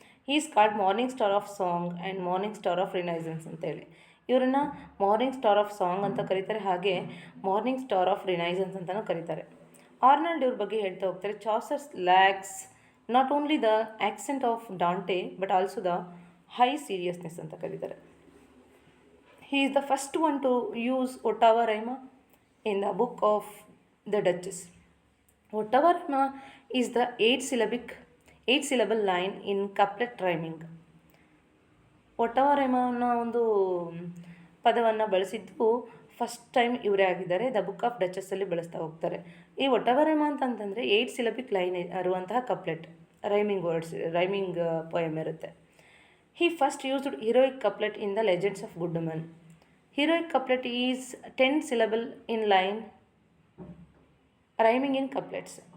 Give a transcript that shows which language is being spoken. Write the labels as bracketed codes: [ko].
[en] he is called morning star of song and morning star of renaissance [kn] ಅಂತೇಳಿ. ಇವರನ್ನು morning star of song ಅಂತ ಕರೀತಾರೆ, ಹಾಗೆ morning star of renaissance ಅಂತಲೂ ಕರೀತಾರೆ. [en] Arnold [kn] ಇವ್ರ ಬಗ್ಗೆ ಹೇಳ್ತಾ ಹೋಗ್ತಾರೆ, [en] Chaucer's lacks not only the accent of Dante but also the high seriousness [kn] ಅಂತ ಕರೀತಾರೆ. [en] He is the first one to use Ottawa rhyme in the book of the Duchess. Ottawa rhyme is the 8-syllable line in couplet rhyming. [kn] ಒಟ್ಟವ ರೈಮನ್ನ ಒಂದು ಪದವನ್ನು ಬಳಸಿದ್ದು first time ಇವರೇ ಆಗಿದ್ದಾರೆ. The book of ಡಚಸ್ಸಲ್ಲಿ ಬಳಸ್ತಾ ಹೋಗ್ತಾರೆ. ಈ ಒಟ್ಟವ ರೈಮ ಅಂತಂತಂದರೆ 8 ಸಿಲಬಿಕ್ ಲೈನ್ ಇರುವಂತಹ ಕಪ್ಲೆಟ್, rhyming poem ಇರುತ್ತೆ. [en] He first used heroic couplet in the Legends of Good Women. Heroic couplet is 10 syllable in line, rhyming in couplets.